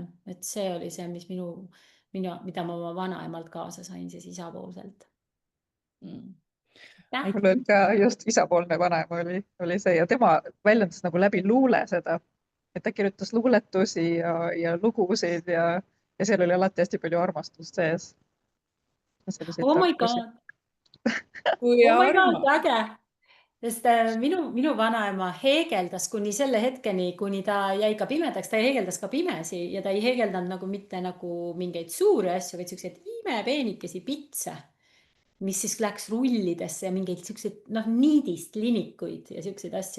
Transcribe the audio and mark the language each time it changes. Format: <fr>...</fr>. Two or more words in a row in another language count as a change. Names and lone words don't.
<et>Et see oli see, mis mida ma oma vanaemalt kaasa sain siis isapoolselt. Mul on ka just isapoolne vanaema oli see ja tema väljendas nagu läbi luule seda, et ta kirjutas luuletusi ja lugusid ja seal oli alati hästi palju armastust sees.</et> <en>Oh my god,</en> <et>Kui</et> <en>oh my god,</en> <et>armas. äge. Sest minu vanaema heegeldas kuni selle hetkeni, kuni ta jäi ka pimedaks, ta heegeldas ka pimesi ja ta ei heegeldanud nagu mitte nagu mingeid suuri asju, vaid siukseid imepeenikesi pitse, mis siis läks rullidesse ja mingeid siukseid noh, niidist linikuid ja siukseid asju.</et>